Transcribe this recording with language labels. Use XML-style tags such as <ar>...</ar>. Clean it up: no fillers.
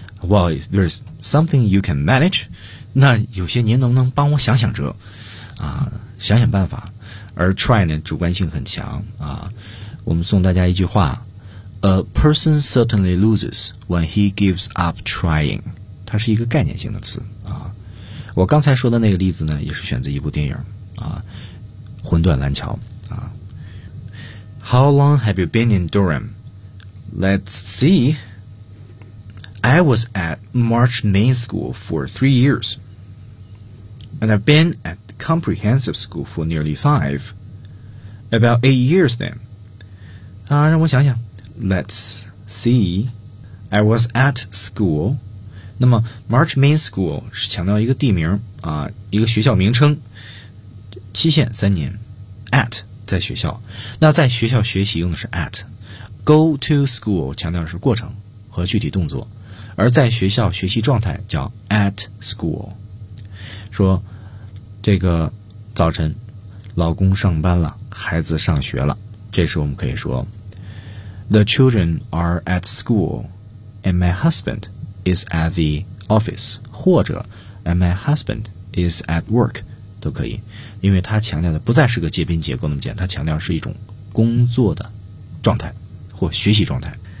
<en>Well, there's something you can manage</en> <zh>那有些您能不能帮我想想辙啊，想想办法而 try 呢主观性很强啊，我们送大家一句话</zh> <en>A person certainly loses when he gives up trying</en> <zh>它是一个概念性的词啊。我刚才说的那个例子呢也是选择一部电影啊，魂断蓝桥啊。</zh> <en>How long have you been in Durham? Let's see I was at March Main School for 3 years And I've been atComprehensive school for nearly five. About 8 years then.</en> <zh>啊，让我想想。</zh> <en>Let's see. I was at school.</en> <zh>那么 March Main School 是强调一个地名啊，一个学校名称。期限3年。</zh> <en>At</en> <zh>在学校。那在学校学习用的是 at.</zh> <en>Go to school</en> <zh>强调的是过程和具体动作，而在学校学习状态叫</zh> <en>at school.</en> <zh>说。这个早晨老公上班了孩子上学了这时我们可以说</zh> <en>The children are at school and my husband is at the office</en> <zh>或者</zh> <en>and my husband is at work</en> <zh>都可以因为他强调的不再是个接宾结构那么简单他强调是一种工作的状态或学习状态</zh>